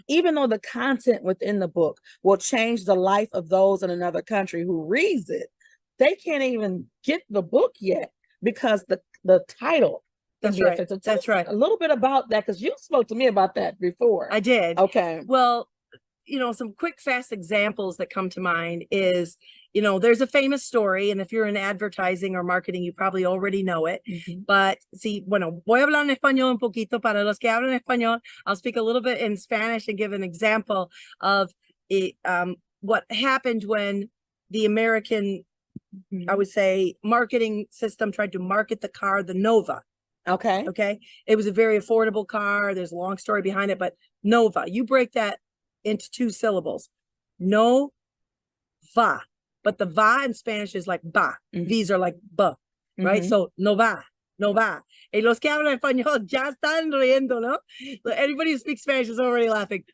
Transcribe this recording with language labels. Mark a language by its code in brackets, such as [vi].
[en] Even though the content within the book will change the life of those in another country who reads it, they can't even get the book yet because the title. That's right. So that's right. A little bit about that, because you spoke to me about that before. I did. Okay. Well, some quick, fast examples that come to mind is, there's a famous story, and if you're in advertising or marketing, you probably already know it. [es] But voy a hablar en español un poquito para los que hablan español. [en] I'll speak a little bit in Spanish and give an example of what happened when the American, I would say, marketing system tried to market the car, the Nova. Okay. It was a very affordable car. There's a long story behind it, but Nova, you break that into 2 syllables. No va. But the va in Spanish is like ba. V's are like ba, right? So no va. [es] Y los que hablan español ya están riendo, ¿no? [en] Everybody who speaks Spanish is already laughing.